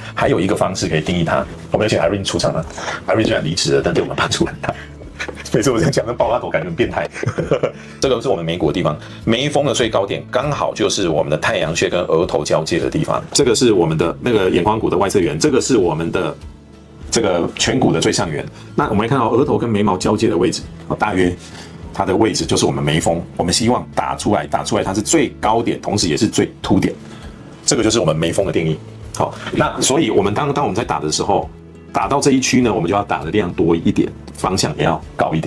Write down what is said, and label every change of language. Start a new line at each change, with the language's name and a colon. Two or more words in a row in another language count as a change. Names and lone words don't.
Chinese: 還有一個方式可以定義它，我们有請 Irene 出場了。Irene 雖然離職了，但對我們幫助很大。每次我這樣講，跟爆拉頭感覺很變態。這個是我們眉骨的地方，眉峰的最高點剛好就是我們的太陽穴跟額頭交界的地方。這個是我們的那個眼眶骨的外側緣，這個是我們的這個顴骨的最上緣。那我們來看到額頭跟眉毛交界的位置，大約它的位置就是我們眉峰。我們希望打出來它是最高點，同時也是最凸點。這個就是我們眉峰的定義。好，那所以我們當我們在打的時候，打到這一區呢，我們就要打的量多一點，方向也要高一點。